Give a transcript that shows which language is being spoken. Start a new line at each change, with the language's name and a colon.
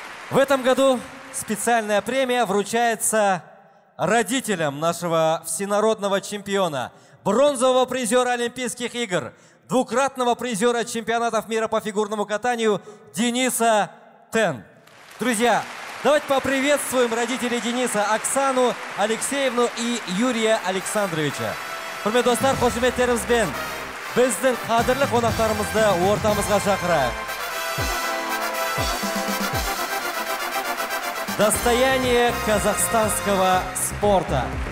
Russian: В этом году специальная премия вручается родителям нашего всенародного чемпиона, бронзового призера Олимпийских игр, двукратного призера чемпионатов мира по фигурному катанию Дениса Тен. Друзья, давайте поприветствуем родителей Дениса, Оксану Алексеевну и Юрия Александровича.
Kazakh: Құрметті достар, қошеметтерімізбен біздің қадірлі қонақтарымызды ортамызға шақырайық.
Russian: Достояние казахстанского спорта.